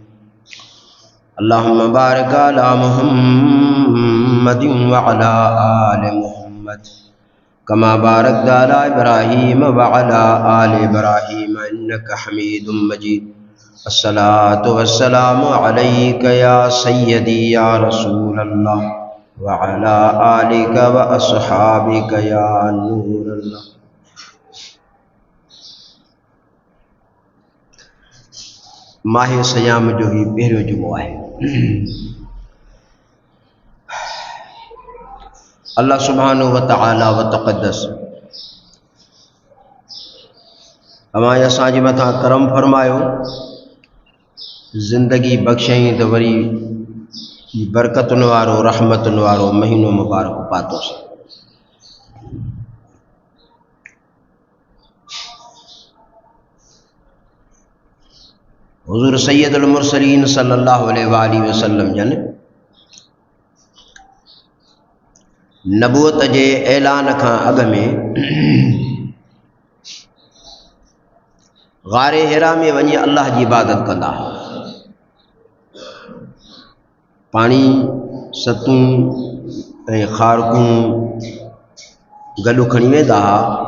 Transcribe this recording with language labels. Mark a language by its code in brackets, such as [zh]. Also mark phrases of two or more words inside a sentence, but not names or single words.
[ar] اللهم بارك على محمد وعلى آل محمد كما باركت على إبراهيم وعلى آل إبراهيم إنك حميد مجيد. الصلاة والسلام عليك يا سيدي يا رسول الله وعلى آلك وأصحابك يا نور الله. [sd] माह सयाम जो ही पहिरियों जुमो आहे। अल्लाह [ar] سبحانه وتعالى وتقدس [sd] हमारे असांजे मथां करम फरमायो, ज़िंदगी बख़्शई तो वरी बरकतुन वारो रहमतुन वारो महीनो मुबारक पातोसीं। हुज़ूर [ar] سيد المرسلين صلى الله عليه وسلم [sd] जन नबूअत जे ऐलान खां अॻ में ग़ारे हिरा में वञी अल्लाह जी इबादत कंदा। पाणी सतूं ऐं ख़ारकूं गॾु खणी वेंदा हुआ।